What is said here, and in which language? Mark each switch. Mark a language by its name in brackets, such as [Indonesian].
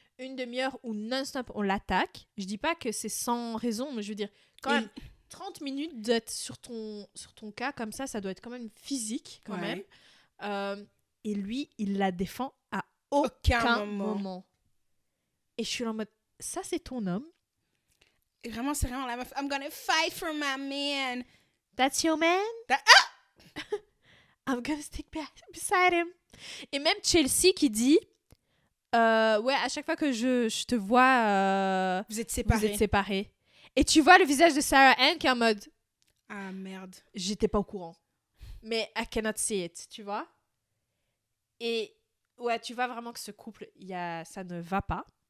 [French] 1 demi-heure où non-stop on l'attaque. Je dis pas que c'est sans raison, mais je veux dire, quand même, 30 minutes d'être sur ton cas comme ça doit être quand même physique, quand même. Et lui, il la défend à aucun moment. Et je suis là en mode, ça c'est ton homme. Et vraiment, c'est vraiment la meuf. [English] I'm gonna fight for my man. That's your man? I'm gonna stick beside him. [French] Et même Chelsea qui dit à chaque fois que je te vois vous êtes séparés. Et tu vois le visage de Sarah Ann qui est en mode Ah, merde. J'étais pas au courant. Mais [English] I cannot see it, [French] tu vois. Et ouais, tu vois vraiment que ce couple, ça ne va pas.